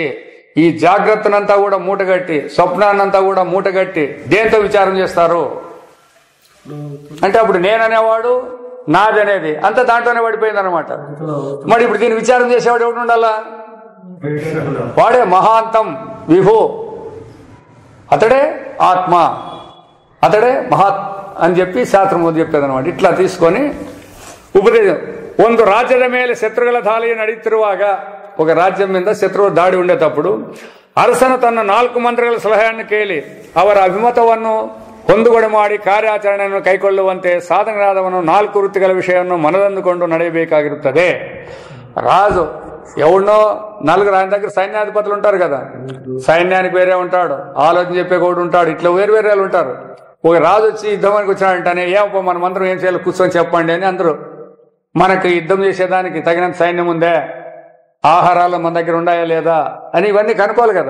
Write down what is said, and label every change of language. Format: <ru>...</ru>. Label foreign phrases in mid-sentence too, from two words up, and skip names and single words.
<te>ఈ జాగ్రత్తనంతా కూడా మూటగట్టి, స్వప్నాన్నంతా కూడా మూటగట్టి దేంతో విచారం చేస్తారు అంటే, అప్పుడు నేననేవాడు నాదనేది అంతా దాంట్లోనే పడిపోయింది అనమాట. మరి ఇప్పుడు దీన్ని విచారం చేసేవాడు ఎవడు ఉండాలా? వాడే మహాంతం విభు, అతడే ఆత్మ, అతడే మహాత్ అని చెప్పి శాస్త్రం ముందు చెప్పేది అనమాట. ఇట్లా తీసుకొని ఉపదేశం.</te> <kn>ಒಂದು ರಾಜ್ಯದ ಮೇಲೆ ಶತ್ರುಗಳ ದಾಳಿ ನಡೆಯುತ್ತಿರುವಾಗ,</kn> <te>ఒక రాజ్యం మీద శత్రువు దాడి ఉండేటప్పుడు</te> <kn>ಅರಸನು ತನ್ನ 4 ಮಂತ್ರಿಗಳ ಸಲಹೆಯನ್ನು ಕೇಳಿ ಅವರ ಅಭಿಮತವನ್ನು ಹೊಂದುಗಡೆ ಮಾಡಿ ಕಾರ್ಯಾಚರಣೆಯನ್ನು ಕೈಗೊಳ್ಳುವಂತೆ ಸಾಧನರಾದವನು 4 ವೃತ್ತಿಗಳ ವಿಷಯವನ್ನು ಮನದಂದುಕೊಂಡು ನಡೆಯಬೇಕಾಗಿರುತ್ತದೆ.</kn> <te>రాజు ఎవడో 4 ఆయన దగ్గర సైన్యాధిపతులు ఉంటారు కదా, సైన్యానికి వేరే ఉంటాడు, ఆలోచన చెప్పే కూడా ఉంటాడు, ఇట్లా వేరు వేరే ఉంటారు. ఒక రాజు వచ్చి యుద్ధానికి వచ్చినాడంటేనే ఏమో మన మంత్రం ఏం చేయాలో కూర్చొని చెప్పండి అని అందరూ. మనకి యుద్ధం చేసేదానికి తగినంత సైన్యం ఉందే, ఆహారాలు మన దగ్గర ఉన్నాయా లేదా అని ఇవన్నీ కనుక్కోవాలి కదా.</te>